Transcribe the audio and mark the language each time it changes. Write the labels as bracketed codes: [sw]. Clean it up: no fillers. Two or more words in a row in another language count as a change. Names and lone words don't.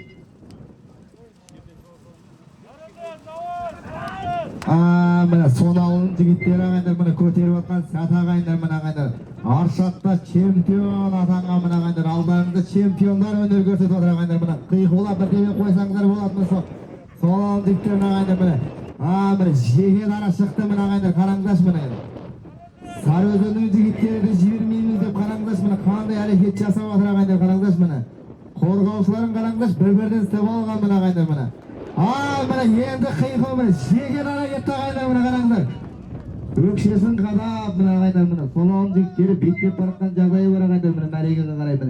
[kk] Міне Соналының жігіттері ағайындар, міне көтеріп отқан сәт ағайындар, міне ағайындар. Аршатта чемпион атанған міне ағайындар, алдарыңызда чемпиондар өнер көрсетіп отыр ағайындар, міне қиқулап бірдеме қойсаңыздар болады міне Соналының жігіттерін ағайындар, міне. Міне жеке дара шықты міне ағайындар, қараңыздаршы міне. Sarıözünün jigitlerini jibirmeymiz dep qarаңдаршы мына қандай әрекет жасап жатыр ағайындар, қараңдаршы мына. Қорғаушыларын қараңдаршы, бір-бірден істеп алған мына ағайындар мына. Мына енді қиқу мына жеген әрекетті ағайындар мына қараңдар. Өкшесін қадап мына ағайындар мына. Соналының жігіттері беттеп баратқан жағдайы бар ағайындар мына, мәрекеге қарай мына.